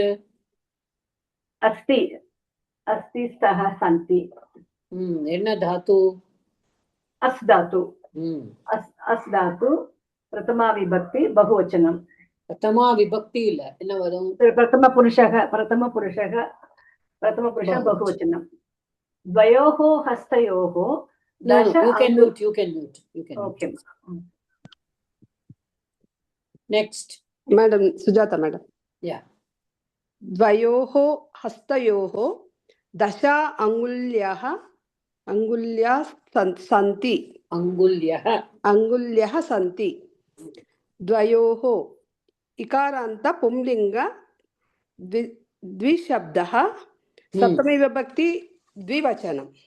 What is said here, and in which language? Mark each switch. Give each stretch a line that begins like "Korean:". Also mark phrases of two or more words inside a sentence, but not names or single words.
Sanskrit: अस्ति। अस्ति स्तः सन्ति.
Tamil: என்ன தாத்து?
Sanskrit: अस् धातु. अस् धातु प्रथमा विभक्ति बहुवचनम्. प्रथमा विभक्ति
Tamil: இல்ல, என்ன வரும்?
Sanskrit: प्रथम पुरुषक बहुवचनम्. द्वयोः हस्तयोः
English: No, you can mute. Okay. Next. Madam Sujata madam. Yeah.
Sanskrit: द्वयोः हस्तयोः दश अङ्गुल्याः सन्ति. अङ्गुल्यः सन्ति. द्वयोः इकारान्त पुंलिङ्ग द्विशब्दः सप्तमी विभक्ति द्विवचनम्.